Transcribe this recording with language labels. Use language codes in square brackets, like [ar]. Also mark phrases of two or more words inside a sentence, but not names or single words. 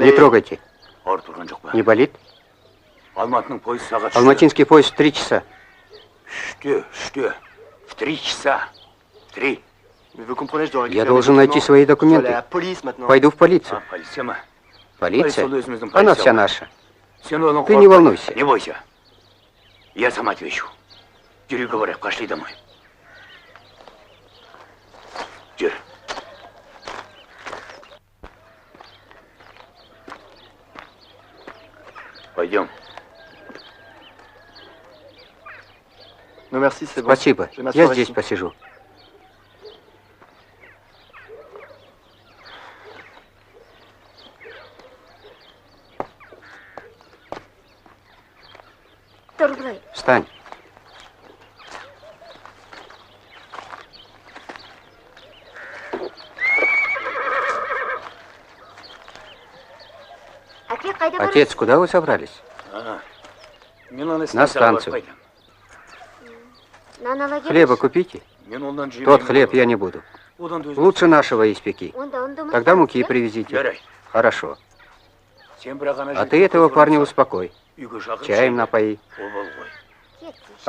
[ru] Не трогайте. [kk] Ауырып тұрған жоқ па? [ru] Не болит? [kk] Алматының пойыз сағат [ru] Алматинский поезд в 3 часа. Үште. В 3 часа. 3. [fr] Mais vous comprenez, je dois [ru] Я [fr] récupérer [ru] должен [fr] mes [ru] найти [fr] documents. [ru] свои [fr] Je dois aller à [ru] документы. [fr] la police maintenant. [ru] Пойду в полицию. [kk] Полиция ма? [ru] Полиция? [kk] өзіміздің [ru] Она [kk] полиция [ru] вся [kk] ғой. [ru] наша. [kk] Сен оның [ru] Ты не [kk] қорықпа. [ru] волнуйся. Не бойся. Я сам отвечу. Жүре говорят, пошли домой. [kk] Жүр. Пойдем. [fr] Non merci, c'est bon. [ru] Спасибо. [fr] Je vais m'asseoir [ru] Я здесь [fr] ici. [ru] посижу. [kk] Тұр былай. [ru] Встань. [kk] Әке, қайда [ru] Отец, куда вы собрались? [kk] Мен аны [ru] На станцию. [kk] қайтам. Нан ала келіңізші. [ru] Хлеба купите. [kk] Мен ондан жемеймін. [ru] Тот хлеб я не буду. [kk] Одан да өзім- [ru] Лучше нашего испеки. [kk] Онда ұнды [ru] Тогда муки привезите. [kk] Жарай. [ru] Хорошо. [kk] Сен бірақ ана [ru] А [kk] жерде [ru] ты этого [kk] көз [ru] парня [kk] көрмесең, [ru] успокой. [kk] үйге шақырып [ru] Чаем [kk] жей. [ru] напои. [kk] Ол бол ғой. Кетсін.